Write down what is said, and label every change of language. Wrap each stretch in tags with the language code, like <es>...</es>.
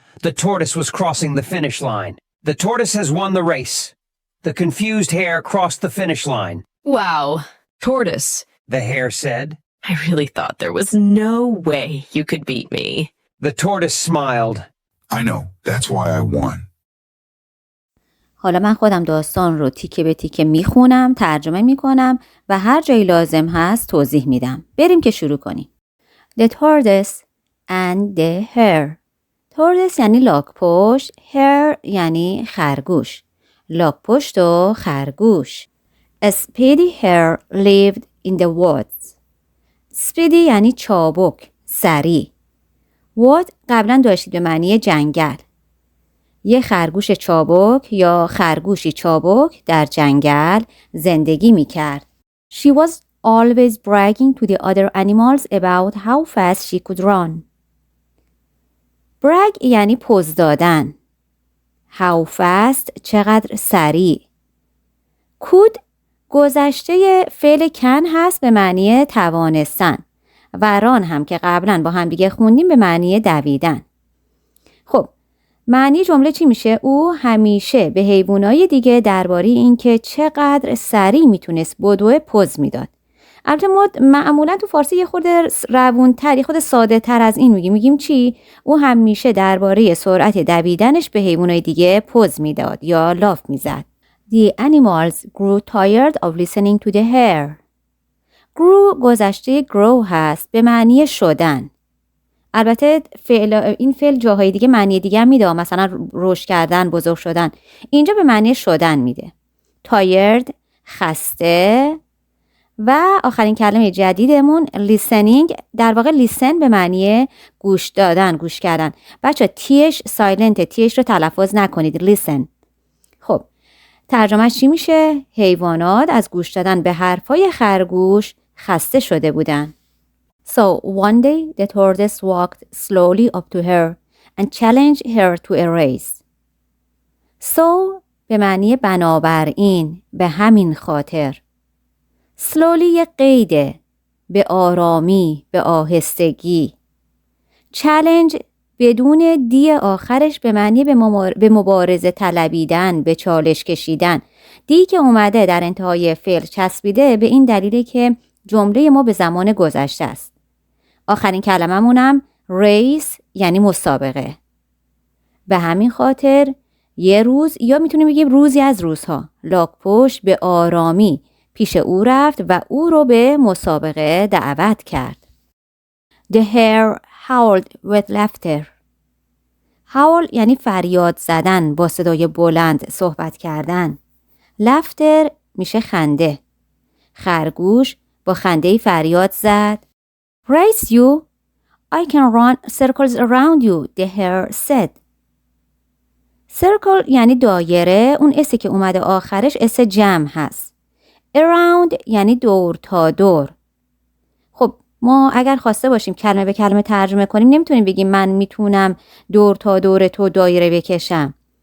<en>The tortoise was crossing the finish line. The tortoise has won the race. The confused hare crossed the finish line. Wow. Tortoise, The hare said. I really thought there was no way you could beat me. The tortoise smiled. I know. That's why I won.</en> <fa>حالا من خودم داستان رو تیکه به تیکه میخونم، ترجمه میکنم و هر جایی لازم هست توضیح میدم. بریم که شروع کنیم.</fa> <en>The tortoise and the hare.</en> <fa>tortoise یعنی لاک‌پشت، hare یعنی خرگوش. لاک‌پشت و خرگوش.</fa> <en>A speedy hare lived in the woods.</en> <fa>speedy یعنی چابک، سریع. wood قبلا داشتید به معنی جنگل. یه خرگوش چابک یا خرگوشی چابک در جنگل زندگی می کرد.</fa> <en>She was always bragging to the other animals about how fast she could run.</en> <fa>brag یعنی پوز دادن. How fast چقدر سریع. could گذشته فعل کن هست به معنی توانستن و ران هم که قبلا با هم دیگه خوندیم به معنی دویدن. خب معنی جمله چی میشه؟ او همیشه به حیوانای دیگه درباره این که چقدر سریع میتونست بدوه پوز میداد. البته ما معمولا تو فارسی یه خورده روون‌تر، یه خورده ساده تر از این میگیم چی؟ او همیشه درباره سرعت دویدنش به حیوانای دیگه پوز میداد یا لاف میزد.</fa> <en>The animals grew tired of listening to the hare.</en> <fa>grew گذشته grow هست به معنی شدن. البته این فعل جاهای دیگه معنی دیگه هم میده، مثلا رشد کردن، بزرگ شدن. اینجا به معنی شدن میده. tired خسته و آخرین کلمه جدیدمون listening، در واقع listen به معنی گوش دادن، گوش کردن. بچه تیش سایلنت، تیش رو تلفظ نکنید، listen. خب ترجمهش چی میشه؟ حیوانات از گوش دادن به حرفای خرگوش خسته شده بودن.</fa> <en>So one day the tortoise walked slowly up to her and challenged her to a race.</en> <fa>So به معنی بنابراین، به همین خاطر. slowly یه قیده، به آرامی، به آهستگی. challenge بدون دی آخرش به معنی به مبارزه طلبیدن، به چالش کشیدن. دی که اومده در انتهای فعل چسبیده به این دلیله که جمله ما به زمان گذشته است. آخرین کلممونم ریس یعنی مسابقه. به همین خاطر یه روز یا میتونیم بگیم روزی از روزها لاک‌پشت به آرامی پیش او رفت و او رو به مسابقه دعوت کرد.</fa> <en>The hare howled with laughter.</en> <fa>howl یعنی فریاد زدن، با صدای بلند صحبت کردن. laughter میشه خنده. خرگوش با خنده‌ای فریاد زد.</fa> <en>Race you? I can run circles around you, the hare said.</en> <fa>circle یعنی دایره، اون اسی که اومده آخرش اس جمع هست. around یعنی دور تا دور. خب ما اگر خواسته باشیم کلمه به کلمه ترجمه کنیم نمیتونیم بگیم من میتونم دور تا دور تو دایره بکشم.</fa>